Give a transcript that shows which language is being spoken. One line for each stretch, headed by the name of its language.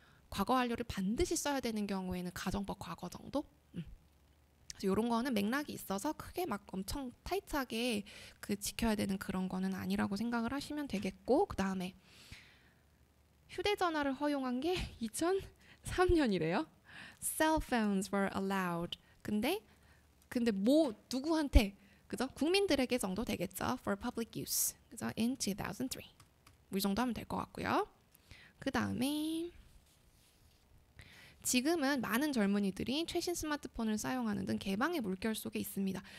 Korean: 과거 완료를 반드시 써야 되는 경우에는 가정법 과거 정도? 이런 거는 맥락이 있어서 크게 막 엄청 타이트하게 그 지켜야 되는 그런 거는 아니라고 생각을 하시면 되겠고 그 다음에 휴대전화를 허용한 게 2003년이래요.
English: Cell phones were allowed.
Korean: 근데 뭐 누구한테 그죠? 국민들에게 정도 되겠죠.
English: For public use.
Korean: 그죠?
English: In 2003.
Korean: 이 정도 하면 될 것 같고요. 그 다음에 지금은 많은 젊은이들이 최신 스마트폰을 사용하는 등 개방의 물결 속에 있습니다.